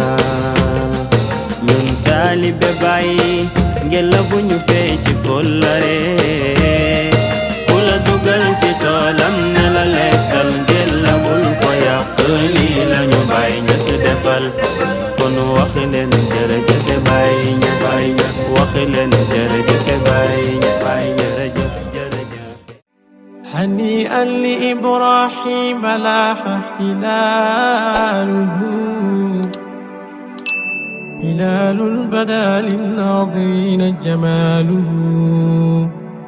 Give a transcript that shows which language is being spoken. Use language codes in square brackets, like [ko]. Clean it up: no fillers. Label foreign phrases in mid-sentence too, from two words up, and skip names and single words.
[wo] ñun taalibe Baay ngela bu ñu fee ci kóllare, ku la dugal ci toolam ne la lekkal ngela bul ko yàq. lii lañu Baay Ñas defal, kon wax leen jërëjëf Baay Ñas. wax leen jërëjëf Baay Ñas. jërëjëf jërëjëf. [ar] هنيئا لإبراهيم لاح هلاله، هلال بدا للناظرين جماله.